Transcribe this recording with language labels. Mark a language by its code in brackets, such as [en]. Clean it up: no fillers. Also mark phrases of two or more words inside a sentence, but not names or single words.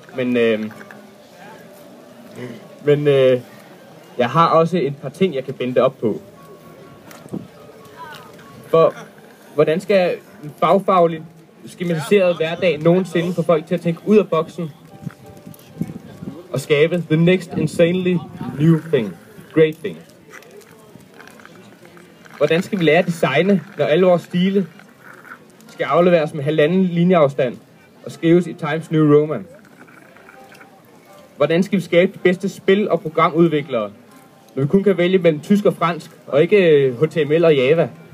[da] Men jeg har også et par ting, jeg kan binde op på. For hvordan skal en fagfaglig, skematiseret hverdag nogensinde få folk til at tænke ud af boksen og skabe [en] the next insanely new thing, great thing? [da] Hvordan skal vi lære at designe, når alle vores stile skal afleveres med 1,5 linjeafstand og skrives i Times New Roman? Hvordan skal vi skabe de bedste spil- og programudviklere, når vi kun kan vælge mellem tysk og fransk, og ikke HTML og Java?